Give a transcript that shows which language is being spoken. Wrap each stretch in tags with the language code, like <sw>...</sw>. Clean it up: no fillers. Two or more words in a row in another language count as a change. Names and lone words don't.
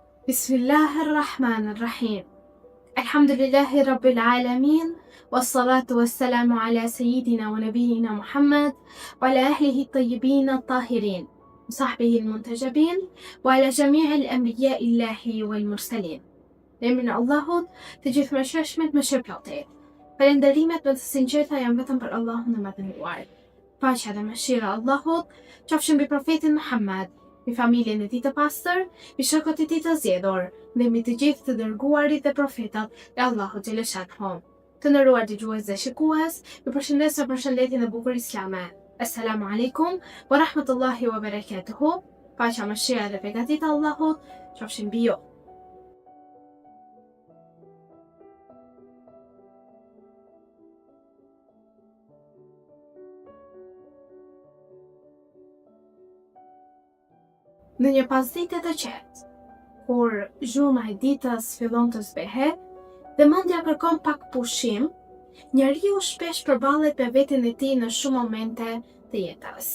<ar>بسم الله الرحمن الرحيم. الحمد لله رب العالمين. والصلاة والسلام على سيدنا ونبينا محمد وعلى أهله الطيبين الطاهرين وصحبه المنتجبين وعلى جميع الأنبياء الله والمرسلين.</ar> <sq>Emrin e Allahut, të gjithë mëshirshmit më shpëlotet. Falënderimet më të sinqerta janë vetëm për Allahun e Madhëruar. Paqja dhe mëshira e Allahut qofshin mbi profetin Muhammad, mbi familjen e tij të pastër, mbi shokët e tij të zgjedhur, dhe mbi të gjithë të dërguarit dhe profetat e Allahut xhaleshathu. Të nderuar dëgjues dhe shikues, ju përshëndes me përshëndetjen e bukur islame.</sq> <ar>السلام عليكم ورحمة الله وبركاته.</ar> <sq>Paqja, mëshira dhe beqatia e Allahut qofshin mbi ju. Në një pasdite të qetë, kur zhuma e ditës fillon të zbehet dhe mendja kërkon pak pushim, njeriu shpesh përballet me veten e tij në shumë momente të jetës.</sq>